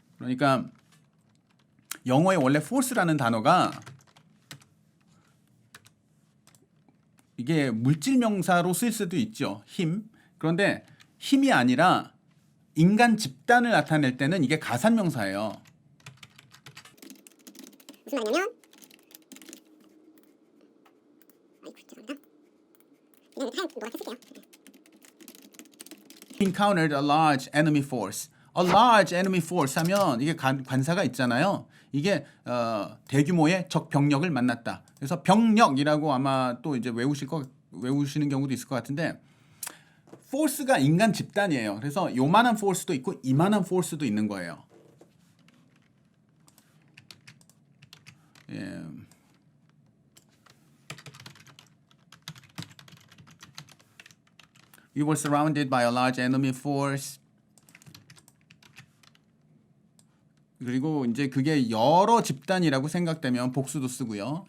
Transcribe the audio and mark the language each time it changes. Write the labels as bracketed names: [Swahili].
[Korean] 그러니까 영어의 원래 force라는 단어가 이게 물질 명사로 쓰일 수도 있죠. 힘. 그런데 힘이 아니라 인간 집단을 나타낼 때는 이게 가산 명사예요. 무슨 말이냐면 죄송합니다. 그냥 노랗게 쓸게요. [English] Encountered a large enemy force. A large enemy force [Korean] 하면 이게 관사가 있잖아요. 이게 대규모의 적 병력을 만났다. 그래서 병력이라고 아마 또 이제 외우시는 경우도 있을 것 같은데 force가 인간 집단이에요. 그래서 요만한 force도 있고 이만한 force도 있는 거예요. 예. [English] We were surrounded by a large enemy force. [Korean] 그리고 이제 그게 여러 집단이라고 생각되면 복수도 쓰고요.